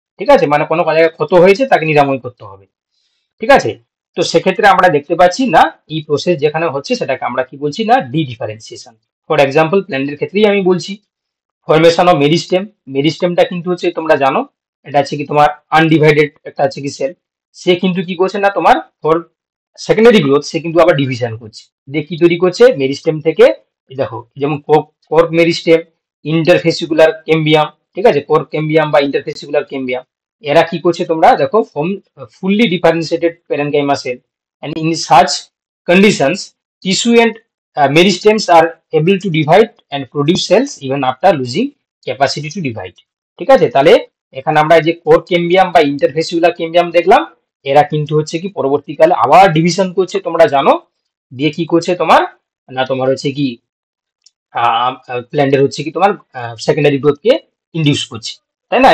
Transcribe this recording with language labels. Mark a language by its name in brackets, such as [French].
[Bangla] ঠিক আছে, মানে কোনো জায়গায় ক্ষত হয়েছে তাকে নিরাময় করতে হবে। ঠিক আছে, তো সেক্ষেত্রে আমরা দেখতে পাচ্ছি না এই প্রসেস যেখানে হচ্ছে সেটাকে আমরা কি বলছি না, ডিফারেন্সিয়েশন। [English] for example [Bangla] প্ল্যান্টের ক্ষেত্রেই আমি বলছি, [English] Formation of meristem. [Bangla] মেরিস্টেমটা কিন্তু হচ্ছে তোমরা জানো, এটা হচ্ছে কি তোমার আনডিভাইডেড একটা হচ্ছে কি সেল, সে কিন্তু কি করছে না তোমার [English] for secondary growth, [Bangla] সে কিন্তু আবার ডিভিশন করছে, দিয়ে কি তৈরি করছে মেরিস্টেম থেকে। এই দেখো যেমন কোর্ক মেরিস্টেম, ইন্টারফেসিকুলার কেম্বিয়াম, ঠিক আছে, কোর্ক কেম্বিয়াম বা ইন্টারফেসিকুলার কেম্বিয়াম, এরা কি করছে তোমরা দেখো, [English] Form fully differentiated parenchyma cell, and in such conditions tissue and meristems are able to divide and produce cells even after losing capacity to divide। [Bangla] ঠিক আছে, তাহলে এখানে আমরা এই যে কোর কেম্বিয়াম বা ইন্টারফেসিকুলার কেম্বিয়াম দেখলাম, এরা কিন্তু হচ্ছে কি পরবর্তীকালে আবার ডিভিশন করছে তোমরা জানো, দিয়ে কি করছে তোমার না, তোমার হচ্ছে কি প্ল্যান্টের হচ্ছে কি তোমার সেকেন্ডারি গ্রোথকে ইনডিউস করছে। তাই না?